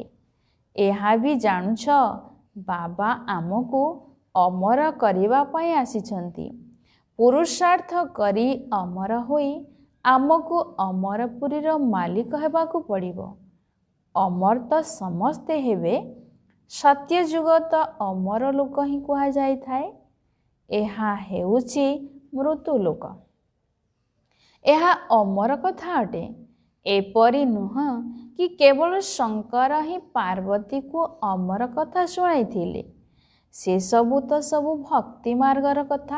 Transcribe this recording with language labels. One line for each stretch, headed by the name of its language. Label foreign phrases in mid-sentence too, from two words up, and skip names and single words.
Odia: ଏହା ବି ଜାଣୁଛ ବାବା ଆମକୁ ଅମର କରିବା ପାଇଁ ଆସିଛନ୍ତି। ପୁରୁଷାର୍ଥ କରି ଅମର ହୋଇ ଆମକୁ ଅମରପୁରୀର ମାଲିକ ହେବାକୁ ପଡ଼ିବ। ଅମର ତ ସମସ୍ତେ ହେବେ। ସତ୍ୟ ଯୁଗ ତ ଅମର ଲୋକ ହିଁ କୁହାଯାଇଥାଏ। ଏହା ହେଉଛି ମୃତ୍ୟୁଲୋକ। ଏହା ଅମର କଥା ଅଟେ। ଏପରି ନୁହଁ କି କେବଳ ଶଙ୍କର ହିଁ ପାର୍ବତୀକୁ ଅମର କଥା ଶୁଣାଇଥିଲେ। ସେସବୁ ତ ସବୁ ଭକ୍ତି ମାର୍ଗର କଥା।